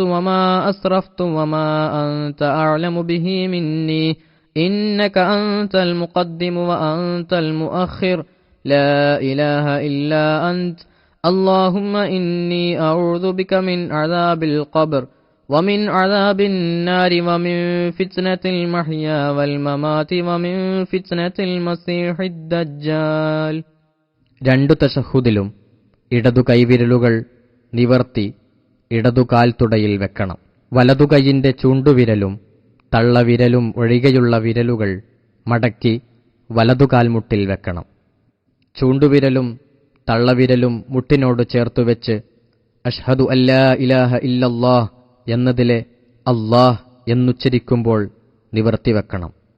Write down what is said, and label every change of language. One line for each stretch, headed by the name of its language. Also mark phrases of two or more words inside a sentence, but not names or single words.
Arabic: وما أسرفت وما أنت أعلم به مني إنك أنت المقدم وأنت المؤخر لا إله إلا أنت اللهم إني أعوذ بك من عذاب القبر ومن عذاب النار ومن فتنة المحيا والممات ومن فتنة المسيح الدجال.
Malayalam: 2 തശഹുദിലും ഇടതു കൈവിരലുകൾ നിവർത്തി ഇടതു കാൽത്തുടയിൽ വെക്കണം. വലതു കൈയിന്റെ ചൂണ്ടുവിരലും തള്ളവിരലും ഒഴികെയുള്ള വിരലുകൾ മടക്കി വലതുകാൽമുട്ടിൽ വെക്കണം. ചൂണ്ടുവിരലും തള്ളവിരലും മുട്ടിനോട് ചേർത്തുവെച്ച്
Arabic: أشهد أن لا إله إلا الله
Malayalam: എന്നതിലെ അല്ലാഹ് എന്നുച്ചരിക്കുമ്പോൾ നിവർത്തിവെക്കണം.